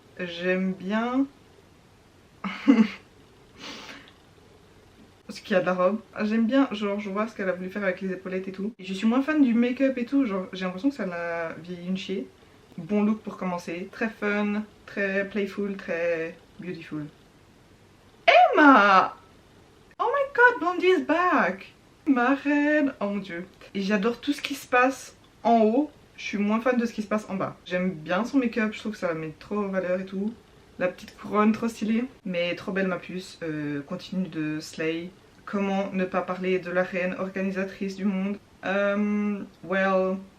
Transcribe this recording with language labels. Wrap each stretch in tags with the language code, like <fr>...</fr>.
<fr>J'aime bien ce qu'il y a de la robe. J'aime bien, genre je vois ce qu'elle a voulu faire avec les épaulettes et tout. Et je suis moins fan du make-up et tout, genre j'ai l'impression que ça l'a vieilli une chier. Bon look pour commencer, très fun, très playful, très beautiful. Emma!</fr> <en>Oh my god, Blondie is back!</en> <fr>Ma reine! Oh mon dieu. Et j'adore tout ce qui se passe en haut. Je suis moins fan de ce qui se passe en bas. J'aime bien son make-up, je trouve que ça la met trop en valeur et tout. La petite couronne trop stylée. Mais trop belle ma puce. Continue de slay. Comment ne pas parler de la reine organisatrice du monde? Well...</fr>